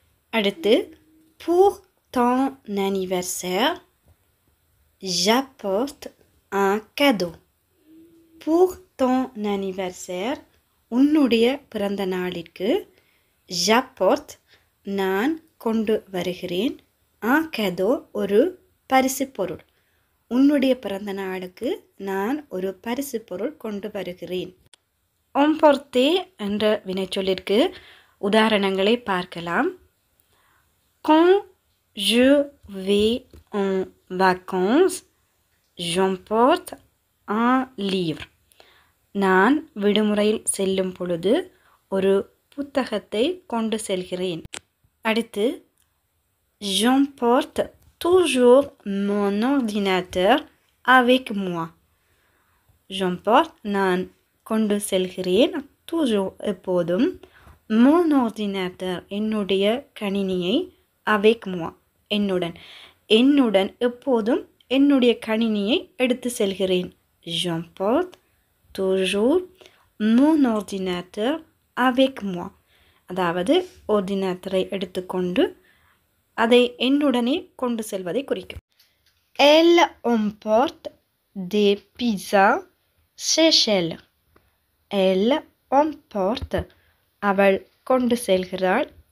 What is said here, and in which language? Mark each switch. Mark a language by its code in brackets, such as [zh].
[ta] அடுத்து [fr] pour ton anniversaire, j'apporte un cadeau. pour ton anniversaire [ta] உன்னுடைய பிறந்த நாளிற்கு [fr] j'apporte [ta] நான் கொண்டு வருகிறேன். [fr] un cadeau [ta] ஒரு பரிசு பொருள். உன்னுடைய பிறந்த நாளுக்கு நான் ஒரு பரிசு பொருள் கொண்டு வருகிறேன். emporter என்ற வினைச்சொல்லிற்கு உதாரணங்களை பார்க்கலாம். [fr] Quand je vais en vacances, j'emporte un livre. [ta] நான் விடுமுறையில் செல்லும் பொழுது ஒரு புத்தகத்தை கொண்டு செல்கிறேன். அடுத்து [fr] j'emporte toujours mon ordinateur avec moi. j'emporte [ta] நான் கொண்டு செல்கிறேன், [fr] toujours [ta] எப்போதும், [fr] mon ordinateur [ta] என்னுடைய கணினியை, [fr] avec moi [ta] என்னுடன் எப்போதும் என்னுடைய கணினியை எடுத்து செல்கிறேன். [fr] j'emporte toujours mon ordinateur avec moi. [ta] அதாவது ordinateur எடுத்துக்கொண்டு அதை என்னுடனே கொண்டு செல்வதை குறிக்கும். [fr] Elle emporte des pizzas chez elle. Elle emporte [ta] அவள் கொண்டு செல்கிறாள்.